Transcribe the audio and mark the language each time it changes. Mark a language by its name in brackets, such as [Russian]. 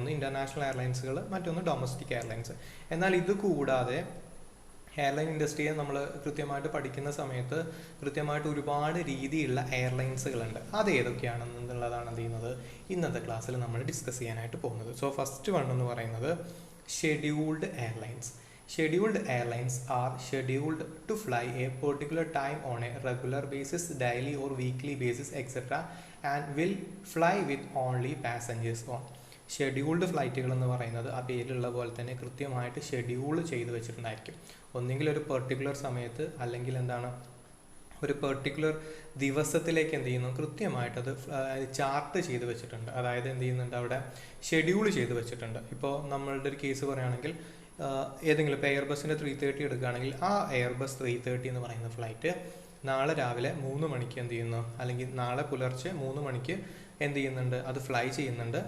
[Malayalam] ഒന്ന് ഇൻ്റർനാഷണൽ എയർലൈൻസുകൾ, മറ്റൊന്ന് domestic airlines. എന്നാൽ ഇത് കൂടാതെ എയർലൈൻ ഇൻഡസ്ട്രിയെ നമ്മൾ കൃത്യമായിട്ട് പഠിക്കുന്ന സമയത്ത് കൃത്യമായിട്ട് ഒരുപാട് രീതിയിലുള്ള എയർലൈൻസുകളുണ്ട്. അത് ഏതൊക്കെയാണെന്നുള്ളതാണ് എന്ത് ചെയ്യുന്നത് ഇന്നത്തെ ക്ലാസ്സിൽ നമ്മൾ ഡിസ്കസ് ചെയ്യാനായിട്ട് പോകുന്നത്. സോ ഫസ്റ്റ് വൺ എന്ന് പറയുന്നത് scheduled airlines. [English] Scheduled airlines are scheduled to fly a particular time on a regular basis, daily or weekly basis, etc. and will fly with only passengers on. [Malayalam] Scheduled ഫ്ലൈറ്റുകൾ എന്ന് പറയുന്നത് ആ പേരിലുള്ള പോലെ തന്നെ കൃത്യമായിട്ട് schedule ചെയ്ത് വെച്ചിട്ടുണ്ടായിരിക്കും. ഒന്നെങ്കിൽ ഒരു പെർട്ടിക്കുലർ സമയത്ത്, അല്ലെങ്കിൽ എന്താണ് ഒരു പെർട്ടിക്കുലർ ദിവസത്തിലേക്ക് എന്ത് ചെയ്യുന്നു കൃത്യമായിട്ട് അത് ചാർട്ട് ചെയ്ത് വെച്ചിട്ടുണ്ട്. അതായത് എന്ത് ചെയ്യുന്നുണ്ട്, അവിടെ ഷെഡ്യൂൾ ചെയ്ത് വെച്ചിട്ടുണ്ട്. ഇപ്പോൾ നമ്മളുടെ ഒരു കേസ് പറയുകയാണെങ്കിൽ ഏതെങ്കിലും ഇപ്പോൾ എയർബസിൻ്റെ 330 എടുക്കുകയാണെങ്കിൽ ആ എയർബസ് 330 എന്ന് പറയുന്ന ഫ്ലൈറ്റ് നാളെ രാവിലെ 3 മണിക്ക് എന്ത് ചെയ്യുന്നു, അല്ലെങ്കിൽ നാളെ പുലർച്ചെ 3 മണിക്ക് എന്ത് ചെയ്യുന്നുണ്ട്, അത് ഫ്ലൈ ചെയ്യുന്നുണ്ട്.